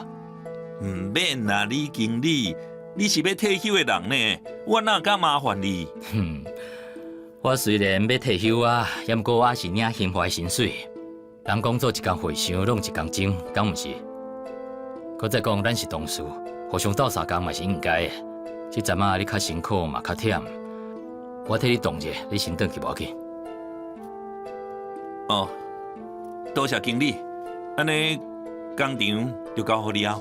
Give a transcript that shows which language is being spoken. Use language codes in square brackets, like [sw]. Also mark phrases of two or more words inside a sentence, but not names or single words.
[nan] 唔免啦，李经理，你是要退休的人呢，我哪敢麻烦你？哼，我虽然要退休啊，也毋过我是领兴华的薪水。人讲做一工会想，弄一工精，敢毋是？搁再讲，咱是同事，互相斗相共嘛是应该的。这阵啊，你较辛苦嘛较忝，我替你动者，你先转去无要紧。哦，多谢经理，安尼工厂就交互你啊。